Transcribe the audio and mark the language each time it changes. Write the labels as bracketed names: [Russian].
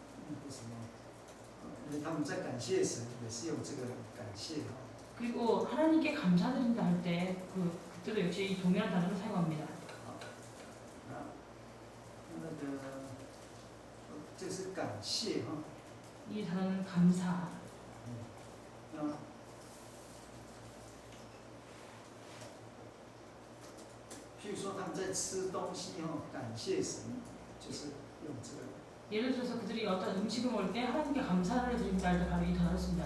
[Chinese] 那个什么，他们在感谢神，也是用这个感谢哈。 [Korean] 그리고 하나님께 감사드린다 할 때 그때도 역시 이 동일한 단어를 사용합니다. [Chinese] 那个这是感谢哈。 [Korean] 이 단어는 감사. [Chinese] 譬如说他们在吃东西哈，感谢神，就是用这个。 [Korean] 예를 들어서 그들이 어떤 음식을 먹을 때 하나님께 감사를 드린다 할 때 바로 이 단어를 씁니다.